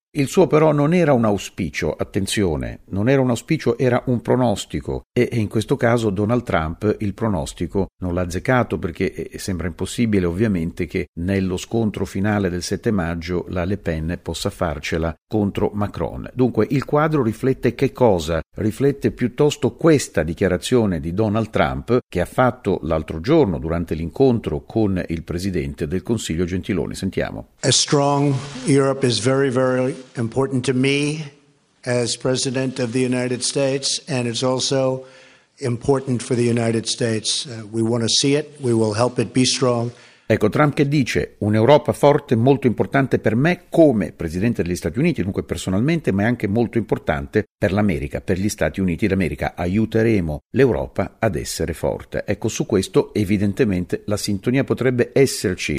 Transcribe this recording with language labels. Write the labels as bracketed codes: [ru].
[it] Il suo però non era un auspicio, attenzione, non era un auspicio, era un pronostico, e in questo caso Donald Trump il pronostico non l'ha azzeccato, perché sembra impossibile ovviamente che nello scontro finale del 7 maggio la Le Pen possa farcela contro Macron. Dunque il quadro riflette che cosa? Riflette piuttosto questa dichiarazione di Donald Trump, che ha fatto l'altro giorno durante l'incontro con il presidente del Consiglio Gentiloni. Sentiamo. [en] A strong Europe is very, very important to me as President of the United States, and it's also important for the United States. We want to see it, we will help it be strong. [it] Ecco Trump che dice: un'Europa forte è molto importante per me come Presidente degli Stati Uniti, dunque personalmente, ma è anche molto importante per l'America, per gli Stati Uniti d'America. Aiuteremo l'Europa ad essere forte. Ecco, su questo evidentemente la sintonia potrebbe esserci.